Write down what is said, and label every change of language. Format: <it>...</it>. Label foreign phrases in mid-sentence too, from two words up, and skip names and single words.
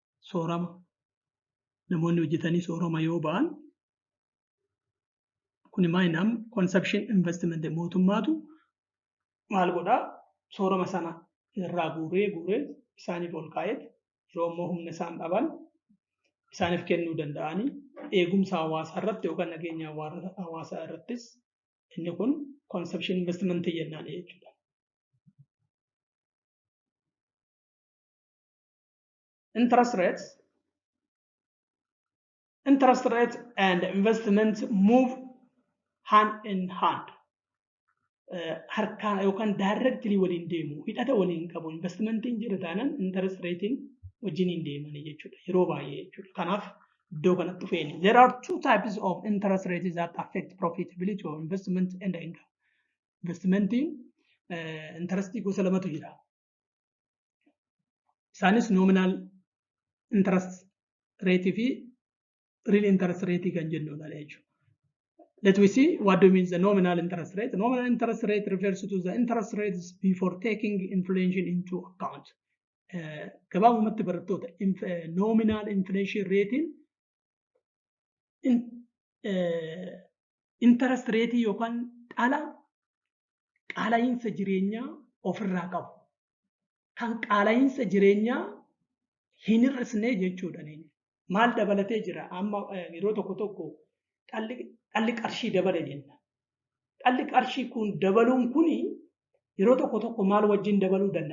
<om>soorama namoonni hojjetanii soorama yoo ba'an kun maayinam</om> <en>consumption investment</en> <om>mootummaatu maal godhaa soorama sana irraa guuree isaaniif ol kaa'eet yeroo immoo humna isaan dhaban isaaniif kennuu danda'anii eegumsa hawaasaa irratti yookaan nageenya hawaasaa irrattis inni kun</om> <en>consumption investment</en> <om>jennaan jechuudha.</om> <en>Interest rates and investment move hand in hand.</en> <om>Harkaan yookaan directly waliin deemu hidhata waliin qabu investmentiin jira taanaan</om> <en>interest rating</en> <om>wajjiniin deemanii jechuudha yeroo baay'ee jechuudha. Kanaaf iddoo kanatti dhufeeni.</om> <en>There are two types of interest rates that affect profitability of investment and income. Investmentiin interestii</en> <om>gosa lamatu jira. Isaanis</om> <en>nominal interest rate</en> <om>fi</om> <en>real interest rate</en> <om>kan jennudha jechuudha.</om> <en>Let we see what do means the nominal interest rate. The nominal interest rate refers to the interest rates before taking inflation into account.</en> <om>Gabaabumatti barattoota</om> <en>nominal inflation rating interest rate</en> <om>yookaan qaala'insa jireenyaa ofirraa qabu. Kan qaala'insa jireenyaa hin hir'isne jechuudha. Maal dabalatee jira amma yeroo tokko dhalli qarshii dabale jenna. Dhalli qarshii kun dabaluun kuni yeroo tokko maal wajjin dabaluu danda'a?</om>